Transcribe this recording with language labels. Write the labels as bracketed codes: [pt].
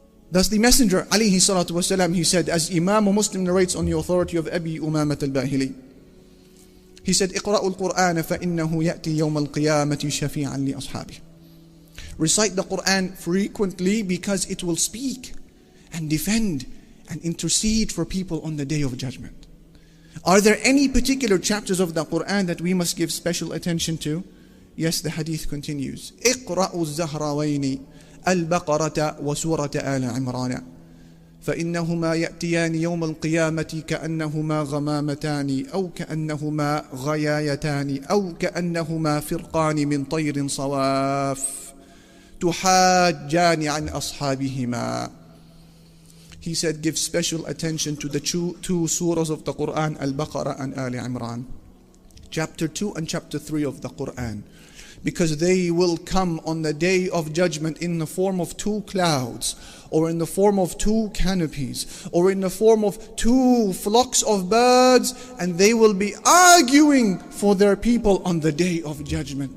[en] Thus the Messenger, alayhi salatu wasalam, he said, as Imam Muslim narrates on the authority of Abi Umamat al-Bahili, he said, [ar] اقرأوا القرآن فإنه يأتي يوم القيامة شفيعا لأصحابه. [en] Recite the Quran frequently because it will speak and defend and intercede for people on the Day of Judgment. Are there any particular chapters of the Quran that we must give special attention to? Yes, the hadith continues. [ar] اقرأوا الزهراوين البقرة وسورة آل عمران فإنهما يأتيان يوم القيامة كأنهما غمامتان أو كأنهما غيايتان أو كأنهما فرقان من طير صواف تحاجان عن أصحابهما. [en] He said, give special attention to the two surahs of the Quran, Al-Baqarah and Ali Imran. Chapter 2 and chapter 3 of the Quran. Because they will come on the Day of Judgment in the form of two clouds, or in the form of two canopies, or in the form of two flocks of birds, and they will be arguing for their people on the Day of Judgment.